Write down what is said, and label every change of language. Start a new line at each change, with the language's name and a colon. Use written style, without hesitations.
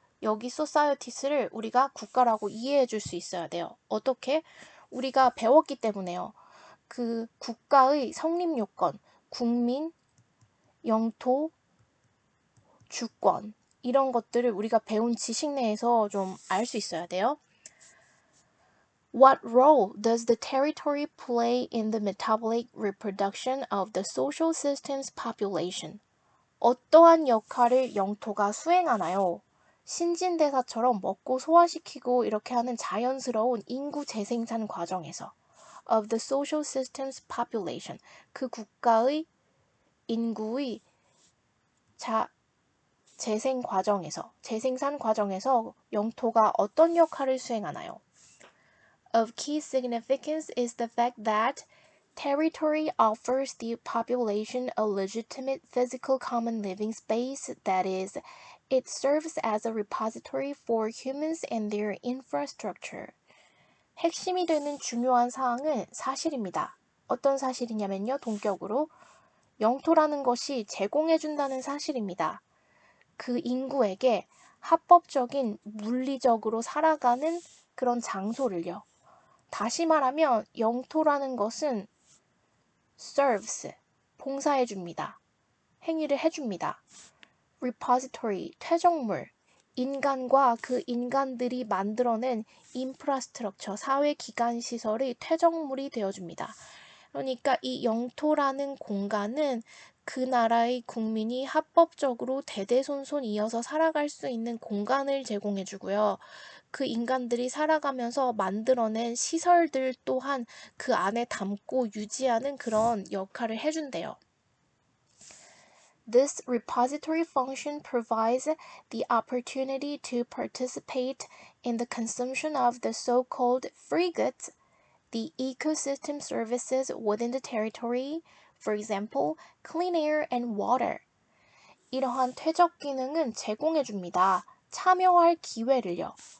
Korean: 여기 societies를 우리가 국가라고 이해해 줄 수 있어야 돼요. 어떻게? 우리가 배웠기 때문에요. 그 국가의 성립 요건, 국민, 영토, 주권 이런 것들을 우리가 배운 지식 내에서 좀 알 수 있어야 돼요.
English: What role does the territory play in the metabolic reproduction of the social system's population?
Korean: 어떠한 역할을 영토가 수행하나요? 신진대사처럼 먹고 소화시키고 이렇게 하는 자연스러운 인구 재생산 과정에서
English: of the social system's population,
Korean: 그 국가의 인구의 재생 과정에서, 재생산 과정에서 영토가 어떤 역할을 수행하나요?
English: Of key significance is the fact that territory offers the population a legitimate physical common living space, that is, it serves as a repository for humans and their infrastructure.
Korean: 핵심이 되는 중요한 사항은 사실입니다. 어떤 사실이냐면요, 동격으로 영토라는 것이 제공해준다는 사실입니다. 그 인구에게 합법적인 물리적으로 살아가는 그런 장소를요. 다시 말하면 영토라는 것은 serves, 봉사해줍니다. 행위를 해줍니다. repository, 퇴적물, 인간과 그 인간들이 만들어낸 인프라스트럭처, 사회기관시설의 퇴적물이 되어줍니다. 그러니까 이 영토라는 공간은 그 나라의 국민이 합법적으로 대대손손 이어서 살아갈 수 있는 공간을 제공해주고요. 그 인간들이 살아가면서 만들어낸 시설들 또한 그 안에 담고 유지하는 그런 역할을 해준대요.
English: This repository function provides the opportunity to participate in the consumption of the so-called free goods, the ecosystem services within the territory, for example, clean air and water.
Korean: 이러한 퇴적 기능은 제공해 줍니다. 참여할 기회를요.